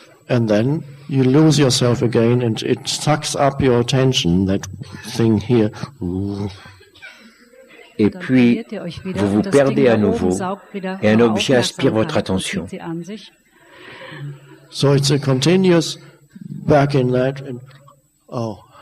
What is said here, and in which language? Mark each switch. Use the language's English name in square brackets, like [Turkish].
[English] And then you lose yourself again, and it sucks up your attention, that thing here. [French] Et puis, vous vous perdez à nouveau, et un objet aspire votre attention. [English] So it's a continuous back in that, and oh.